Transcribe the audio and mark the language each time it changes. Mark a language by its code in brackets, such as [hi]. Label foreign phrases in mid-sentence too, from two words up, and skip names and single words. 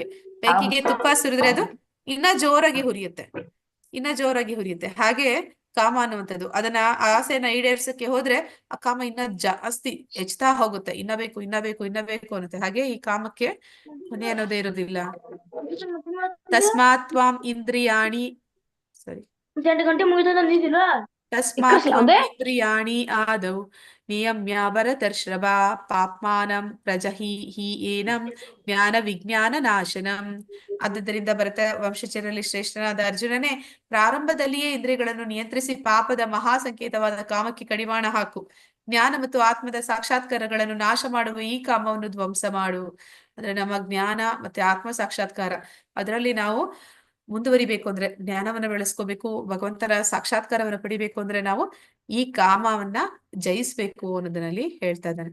[kn] ಬೆಂಕಿಗೆ ತುಪ್ಪ ಸುರಿದ್ರೆ ಅದು ಇನ್ನ ಜೋರಾಗಿ ಹುರಿಯುತ್ತೆ. ಹಾಗೆ ಕಾಮ ಅನ್ನುವಂಥದ್ದು, ಅದನ್ನ ಆಸೆಯನ್ನ ಈಡೇರಿಸಕ್ಕೆ ಹೋದ್ರೆ ಆ ಕಾಮ ಇನ್ನ ಜಾಸ್ತಿ ಹೆಚ್ಚುತ್ತಾ ಹೋಗುತ್ತೆ. ಇನ್ನ ಬೇಕು ಅನ್ನುತ್ತೆ. ಹಾಗೆ ಈ ಕಾಮಕ್ಕೆ ಕೊನೆ ಅನ್ನೋದೇ ಇರೋದಿಲ್ಲ. [sa] ತಸ್ಮಾತ್ ತ್ವಾಂ ಇಂದ್ರಿಯಾಣಿ ಇಂದ್ರಿಯಾಣಿ ಆದೌ ನಿಯಮ್ಯ ಭರತರ್ಷಭ ಪಾಪ್ಮಾನಂ ಪ್ರಜಹಿ ಏನಂ ಜ್ಞಾನ ವಿಜ್ಞಾನ ನಾಶನಂ. [kn] ಆದ್ದರಿಂದ ಭರತ ವಂಶಜರಲ್ಲಿ ಶ್ರೇಷ್ಠನಾದ ಅರ್ಜುನನೇ, ಪ್ರಾರಂಭದಲ್ಲಿಯೇ ಇಂದ್ರಿಯಗಳನ್ನು ನಿಯಂತ್ರಿಸಿ ಪಾಪದ ಮಹಾ ಸಂಕೇತವಾದ ಕಾಮಕ್ಕೆ ಕಡಿವಾಣ ಹಾಕು. ಜ್ಞಾನ ಮತ್ತು ಆತ್ಮದ ಸಾಕ್ಷಾತ್ಕಾರಗಳನ್ನು ನಾಶ ಮಾಡುವ ಈ ಕಾಮವನ್ನು ಧ್ವಂಸ ಮಾಡು. ಅಂದ್ರೆ ನಮ್ಮ ಜ್ಞಾನ ಮತ್ತೆ ಆತ್ಮ ಸಾಕ್ಷಾತ್ಕಾರ ಅದರಲ್ಲಿ ನಾವು ಮುಂದುವರಿಬೇಕು ಅಂದ್ರೆ, ಜ್ಞಾನವನ್ನ ಬೆಳೆಸ್ಕೋಬೇಕು, ಭಗವಂತನ ಸಾಕ್ಷಾತ್ಕಾರವನ್ನ ಪಡಿಬೇಕು ಅಂದ್ರೆ ನಾವು ಈ ಕಾಮವನ್ನ ಜಯಿಸ್ಬೇಕು ಅನ್ನೋದನ್ನಲ್ಲಿ ಹೇಳ್ತಾ ಇದ್ದಾನೆ.